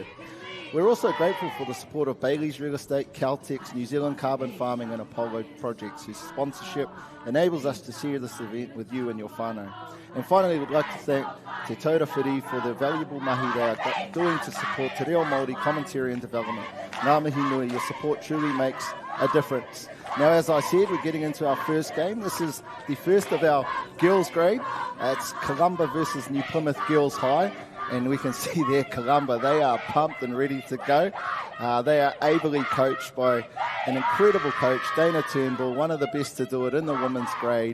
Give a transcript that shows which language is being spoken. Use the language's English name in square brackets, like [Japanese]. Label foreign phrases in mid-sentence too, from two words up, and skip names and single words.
[English] We're also grateful for the support of Bayleys Real Estate, Caltex, New Zealand Carbon Farming and Apollo Projects, whose sponsorship enables us to share this event with you and your whānau. And finally, we'd like to thank Te Taura Whiri for the valuable mahi they are doing to support [Māori] Te Reo Māori [English] commentary and development. [Māori] Ngā mihi nui, [English] your support truly makes a difference. Now, as I said, we're getting into our first game. This is the first of our girls' grade. It's Columba versus New Plymouth Girls High. And we can see there Columba, they are pumped and ready to go. They are ably coached by an incredible coach, Dana Turnbull, one of the best to do it in the women's grade.